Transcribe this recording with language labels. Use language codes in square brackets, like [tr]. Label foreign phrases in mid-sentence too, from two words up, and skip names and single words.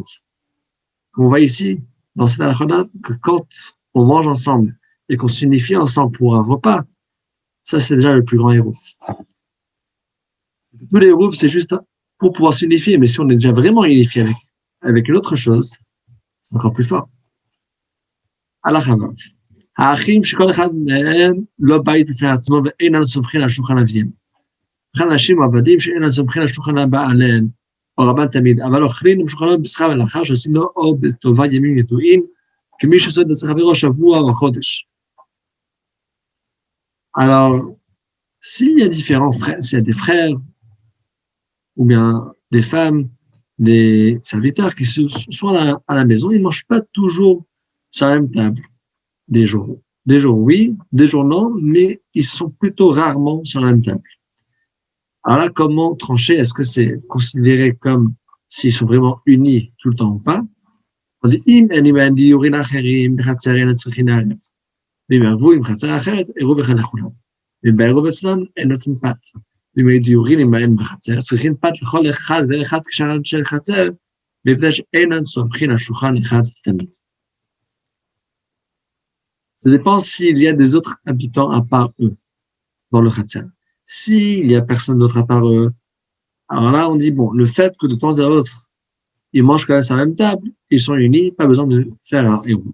[fr] On voit ici, dans cette halakha, que quand on mange ensemble et qu'on s'unifie ensemble pour un repas, ça c'est déjà le plus grand hérouv. Tous les hérouv, c'est juste pour pouvoir s'unifier, mais si on est déjà vraiment unifié avec une autre chose, c'est encore plus fort. [he] הלכה ו. האחים שכל אחד מהם לא בית בפני עצמו ואינם סומכים על שולחן אביהם. וכן אנשים עבדים שאינם סומכים על שולחן הבעליהם, או רבן תמיד, אבל אוכלים בשולחנו בשכר מלאכה שעושים לו או בטובה ימים ידועים, [fr] Alors, s'il y a différents frères, s'il y a des frères, ou bien des femmes, des serviteurs qui sont à la maison, ils ne mangent pas toujours sur la même table. Des jours oui, des jours non, mais ils sont plutôt rarement sur la même table. Alors là, comment trancher? Est-ce que c'est considéré comme s'ils sont vraiment unis tout le temps ou pas? On dit, [he] אם אין דיורים אחרים, בחצר אין צריכים לערב. ואם יערבו עם חצר אחרת, עירוב אחד לכולם. ואם בעירוב אצלן, אין נותנים פת. ואם היו דיורים עמהם בחצר, צריכים פת לכל אחד ואחד כשאר אנשי חצר, מפני שאינן סומכים על שולחן אחד תמיד. [fr] Ça dépend s'il y a des autres habitants à part eux dans le Khatser. S'il n'y a personne d'autre à part eux, alors là, on dit, bon, le fait que de temps à autre, ils mangent quand même sur la même table, ils sont unis, pas besoin de faire un héros.